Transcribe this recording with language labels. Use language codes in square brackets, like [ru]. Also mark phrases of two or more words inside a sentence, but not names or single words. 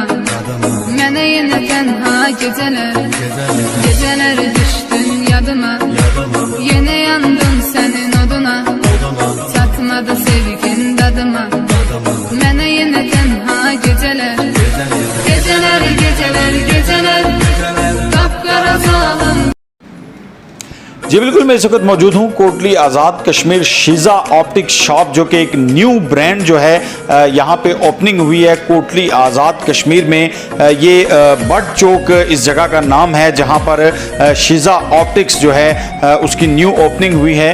[az] Mene yine tenha geceler, geceler düştün yadıma. Yine yandım senin oduna, satmadı sevgin dadıma. Mene yine tenha geceler, geceler geceler geceler, kapkara zalim. [hi] जी बिल्कुल, मैं इस वक्त मौजूद हूँ कोटली आज़ाद कश्मीर शीज़ा ऑप्टिक शॉप, जो कि एक [en] New brand [hi] जो है यहाँ पे ओपनिंग हुई है कोटली आज़ाद कश्मीर में। ये बट चौक इस जगह का नाम है जहाँ पर शीज़ा ऑप्टिक्स जो है उसकी [en] new opening [hi] हुई है।